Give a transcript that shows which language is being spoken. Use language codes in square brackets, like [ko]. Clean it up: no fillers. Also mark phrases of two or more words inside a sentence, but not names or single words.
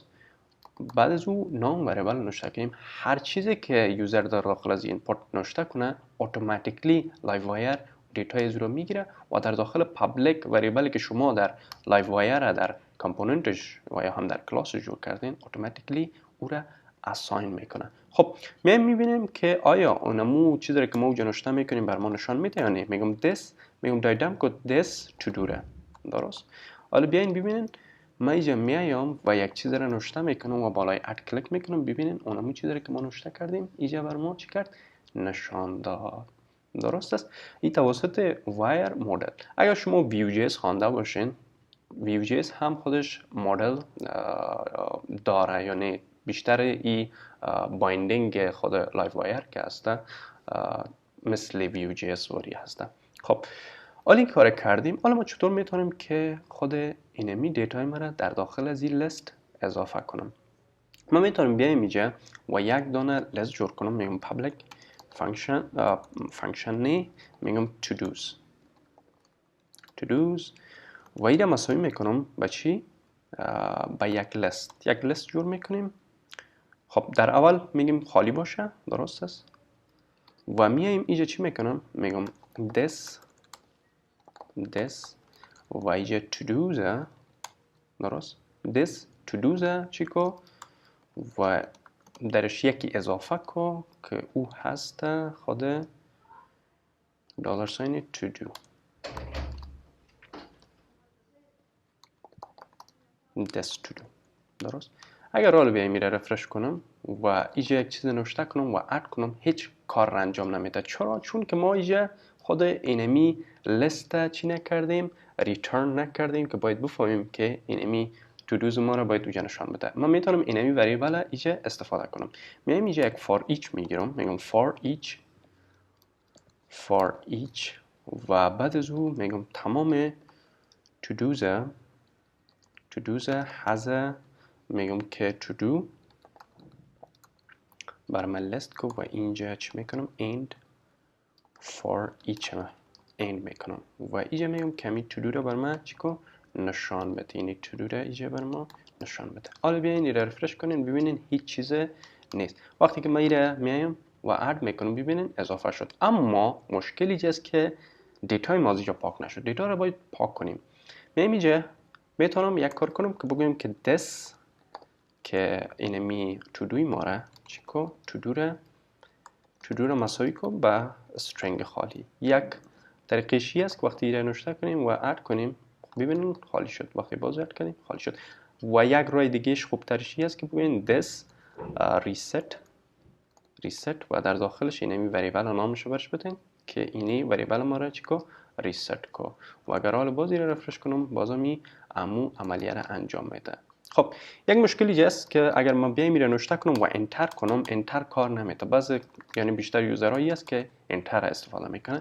[fa] بعد از او نام وریبل نوشته کنیم، هر چیزی که یوزر در داخل از اینپورت نوشته کنه اتوماتیکلی لایووایر دیتای از رو میگیره و در داخل [en] public variable [fa] که شما در لایووایر در کامپوننتش و یا هم در کلاسش جور کردین اتوماتیکلی او را اساین میکنه. خب میبینیم که آیا اونمو چیزی که ما اونجا نوشته میکنیم بر ما نشان میده یا نه. میگم دایدم که [en] this to do [fa] را. درست؟ حالا بیاین ببینین من اینجا میایم و یک چیز را نوشته میکنم و بالای اد کلیک میکنم. ببینین اونمو چیزی که ما نوشته کردیم اینجا بر ما چی کرد؟ نشان داد. درست است؟ این توسط [en] wire model. [fa] اگر شما Vue.js خوانده باشین، Vue.js هم خودش مدل داره، یعنی بیشتر این بایندینگ خود لایووایر که هسته مثل Vue.js وری هسته. خب حالا این کار کردیم. حالا ما چطور میتونیم که خود اینمی دیتای ما را در داخل از این لیست اضافه کنم؟ ما میتونیم بیایم اینجا و یک دانه لیست جور کنم. میگم [en] public function [fa] میگم [en] to do's [fa] و این را مساوی میکنم به چی؟ به یک لیست جور میکنیم خب در اول میگیم خالی باشه، درست است. و میایم اینجا چی میکنم؟ میگم this و اینجا [en] to do's، [fa] درست. [en] this to do's [fa] چی کو و درش یکی اضافه کو که او هست خود [en] dollar sign to do. this to do، [fa] درست. اگر حالا بیایم میره رفرش کنم و اینجا یک چیز نوشته کنم و اد کنم، هیچ کار انجام نمیده. چرا؟ چون که ما اینجا خود اینمی لیست چی نکردیم، ریترن نکردیم که باید بفهمیم که اینمی [en] to do's [fa] ما را باید اونجا نشان بده. من میتونم اینمی وریبل اینجا استفاده کنم. میایم اینجا یک [en] for each [fa] میگیرم، میگم [en] for each [fa] و بعد از او میگم تمام [en] to do's has [fa] میگم که [en] to do [fa] بر من لیست کو و اینجا چی میکنم؟ [en] end for each end [fa] میکنم و اینجا میگم کمی [en] to do [fa] را بر من چی کو نشان بده، یعنی [en] to do [fa] را اینجا بر ما نشان بده. حالا بیاین این را رفرش کنین ببینین هیچ چیز نیست. وقتی که من این را میایم و اد میکنم ببینین اضافه شد، اما مشکلی اینجاست که دیتای ما اینجا پاک نشد. دیتا را باید پاک کنیم. میایم اینجا میتونم یک کار کنم که بگویم که this که اینمی [en] to do [fa] ما را چی کو [en] to do [fa] را مساوی کن با string خالی. یک طریقشی است که وقتی ایره نوشته کنیم و اد کنیم ببینید خالی شد، وقتی باز اد کنیم خالی شد. و یک راه دیگهش خوب ترشی است که ببینید [en] this reset [fa] و در داخلش اینمی وریبل نامش رو برش بدین که اینی وریبل ما را چی کو ریست کو و اگر حال باز ایره رفرش کنم بازمی امو عملیه را انجام میده. خب یک مشکلی هست که اگر من بیایم میره نوشته کنم و انتر کنم، انتر کار نمیده. بعضی یعنی بیشتر یوزرهایی است که انتر استفاده میکنن.